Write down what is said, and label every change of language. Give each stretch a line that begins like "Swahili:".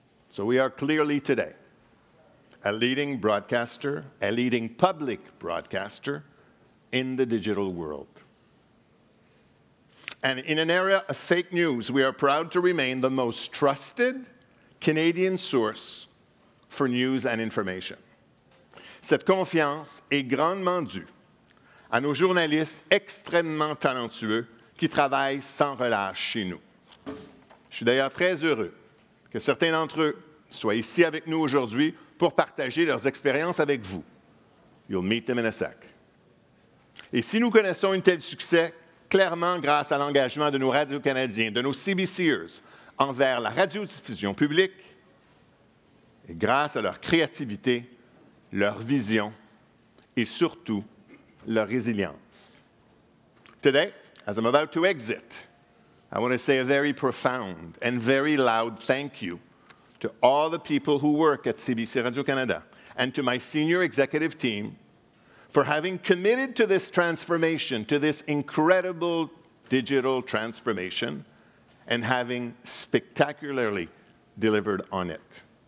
English: So we are clearly today a leading broadcaster, a leading public broadcaster in the digital world. And in an era of fake news, we are proud to remain the most trusted Canadian source for news and information.
French: Cette confiance est grandement due à nos journalistes extrêmement talentueux qui travaillent sans relâche chez nous. Je suis d'ailleurs très heureux que certains d'entre eux soient ici avec nous aujourd'hui pour partager leurs expériences avec vous.
English: You'll meet them in a sec.
French: Et si nous connaissons un tel succès, clairement grâce à l'engagement de nos radios-canadiens, de nos CBCers envers la radiodiffusion publique, et grâce à leur créativité, leur vision et surtout leur résilience.
English: Today, as I'm about to exit, I want to say a very profound and very loud thank you to all the people who work at CBC Radio-Canada and to my senior executive team for having committed to this transformation, to this incredible digital transformation, and having spectacularly delivered on it.